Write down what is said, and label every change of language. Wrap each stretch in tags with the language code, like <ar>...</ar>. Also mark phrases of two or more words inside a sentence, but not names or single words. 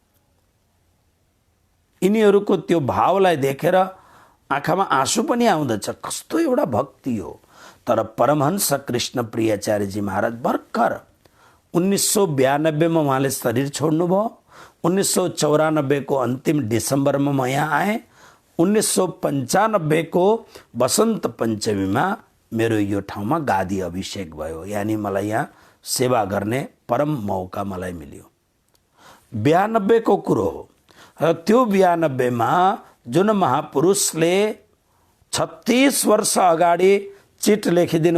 <ne>यिनीहरूको त्यो भावलाई देखेर आँखामा आँसु पनि आउँदछ, कस्तो एउटा भक्ति हो। तर परमहंस कृष्ण प्रियाचार्यजी महाराज भर्खर 1992 में उहाँले शरीर छोड्नुभयो। 1994 को अंतिम डिसेम्बर में म यहाँ आएँ। 1995 को वसंत पंचमी में मेरो यो ठाउँमा गादी अभिषेक भयो, यानी मलाई यहाँ सेवा गर्ने परम मौका मलाई मिल्यो। 92 को कुरो हो र त्यो 92 में जुन महापुरुषले 36 वर्ष अगाडि चिट लेखिदिनु</ne>